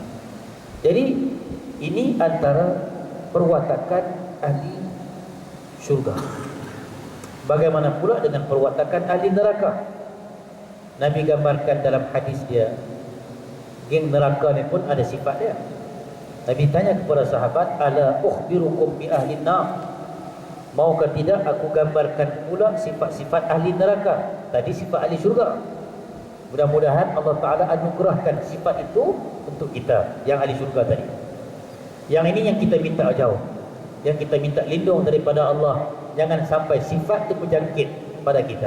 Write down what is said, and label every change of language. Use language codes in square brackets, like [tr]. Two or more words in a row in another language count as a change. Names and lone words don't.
[ms] Jadi ini antara perwatakan ahli syurga. Bagaimana pula dengan perwatakan ahli neraka? Nabi gambarkan dalam hadis dia, geng neraka ni pun ada sifat dia. Nabi tanya kepada sahabat, [ar] ألا أخبركم بأهل النار, [ms] maukah tidak aku gambarkan pula sifat-sifat ahli neraka? Tadi sifat ahli syurga. Mudah-mudahan Allah Ta'ala anugerahkan sifat itu untuk kita yang ahli syurga tadi. Yang ini yang kita minta jauh, yang kita minta lindung daripada Allah, jangan sampai sifat itu berjangkit pada kita.